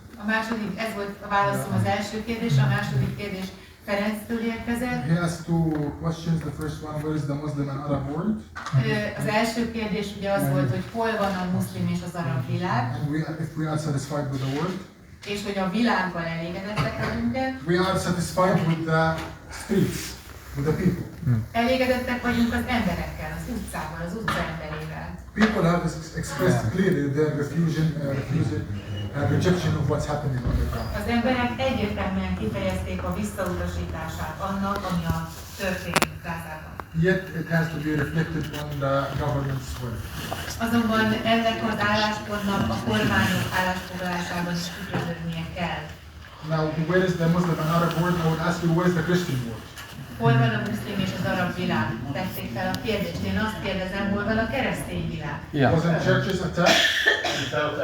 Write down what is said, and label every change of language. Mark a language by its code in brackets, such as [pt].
[hu] A második, ez volt a válaszom az első kérdés, a második kérdés Ferenctől érkezett. [en] He asked two questions. The first one, where is the Muslim and Arab world? [hu] Az első kérdés ugye az volt, hogy hol van a muszlim és az arab világ. [en] And if we are satisfied with the world. [hu] És hogy a világgal elégedettek vagyunk-e. [en] We are satisfied with the streets, with the people. [hu] Elégedettek vagyunk az emberekkel, az utcával, az utca emberével. [en] People have expressed clearly their rejection of what's happening on the ground. [hu] Az emberek egyértelműen kifejezték a visszautasítását annak, ami a történik Gázában. [en] Yet it has to be reflected on the government's work. [hu] Azonban ennek az álláspontnak a kormányok állásfoglalásában is tükröződnie kell. [en] Now, where is the Muslim and Arab world? I would ask you, where is the Christian world? [hu] Hol van a muszlim és az arab világ? Tették fel a kérdést. Én azt kérdezem, hol van a keresztény világ? [en] Wasn't churches attacked?